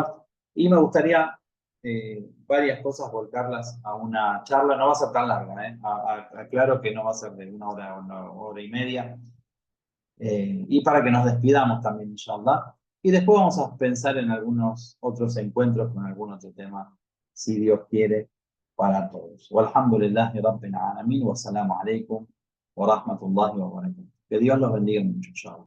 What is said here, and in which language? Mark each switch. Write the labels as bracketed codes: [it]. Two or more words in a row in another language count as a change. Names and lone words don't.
[es] Y me gustaría varias cosas volcarlas a una charla, no va a ser tan larga, aclaro que no va a ser de una hora y media, y para que nos despidamos también, inshallah. Y después vamos a pensar en algunos otros encuentros con algún otro tema, si Dios quiere, para todos. [ar] والحمد لله رب العالمين والسلام عليكم ورحمة الله وبركاته. [es] Que Dios los bendiga mucho, inshallah.